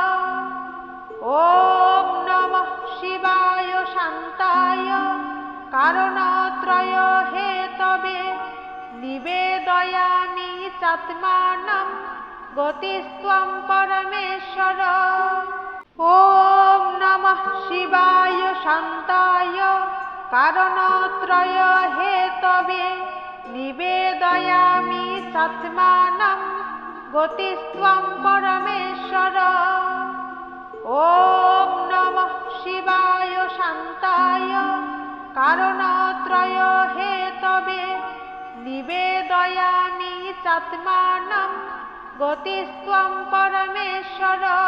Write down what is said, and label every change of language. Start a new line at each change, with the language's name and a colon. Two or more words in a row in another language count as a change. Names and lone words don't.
Sanskrit: ওম নমঃ শিবায় শান্তায় কারণত্রয় হেতবে নিবেদয়ামি চাত্মানম গতিস্ত্বং পরমেশ্বর। ওম নমঃ শিবায় শান্তায় কারণত্রয় হেতবে নিবেদয়ামি চাত্মানম গতিস্ত্বং পরমেশ্বর। ওম নমঃ कारणत्रय हेतवे निवेदयामि चात्मानं गतिस्त्वं परमेश्वर।